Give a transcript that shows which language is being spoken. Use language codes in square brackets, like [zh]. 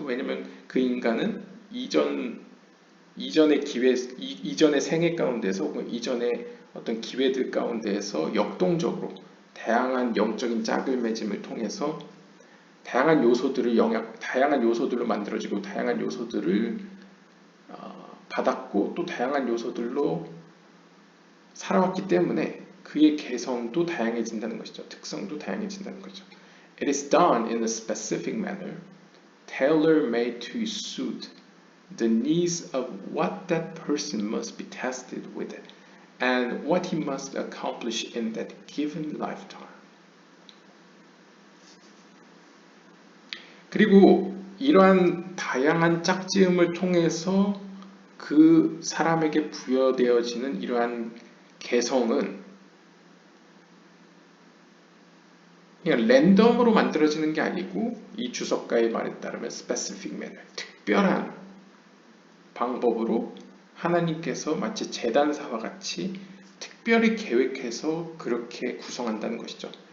[ko] 왜냐하면 그 인간은 이전의 이전의 생애 가운데서 혹은 이전의 어떤 기회들 가운데에서 역동적으로 다양한 영적인 짝을 맺음을 통해서 다양한 요소들로 만들어지고 다양한 요소들을 받았고 또 다양한 요소들로 살아왔기 때문에 그의 개성도 다양해진다는 것이죠. 특성도 다양해진다는 거죠. [en] It is done in a specific manner, tailor-made to suit the needs of what that person must be tested with and what he must accomplish in that given lifetime. [ko] 그리고 이러한 다양한 짝지음을 통해서 그 사람에게 부여되어지는 이러한 개성은 그냥 랜덤으로 만들어지는 게 아니고 이 주석가의 말에 따르면 [en] specific manner, [ko] 특별한 방법으로 하나님께서 마치 재단사와 같이 특별히 계획해서 그렇게 구성한다는 것이죠.